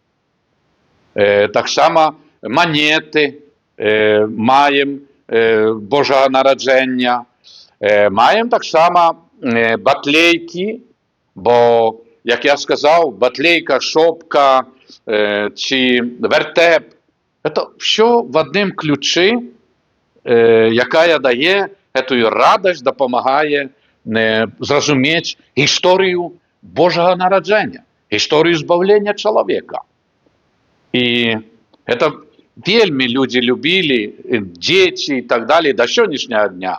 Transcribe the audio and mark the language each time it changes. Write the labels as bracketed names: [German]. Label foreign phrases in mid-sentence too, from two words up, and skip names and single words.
[Belarusian] Таксама манеты маем Божага нараджэння. Маем таксама батлейкі, бо, як я сказаў, батлейка, шопка ці вертеп – [Russian] это все [Belarusian] в адным ключы, якая дае гэтую радасць, дапамагае зразумець гісторыю Божага нараджэння, гісторыю збаўлення чалавека. І это вельмі людзі любілі, дзеці і [Russian] так далее, [Belarusian] да сённяшняга дня.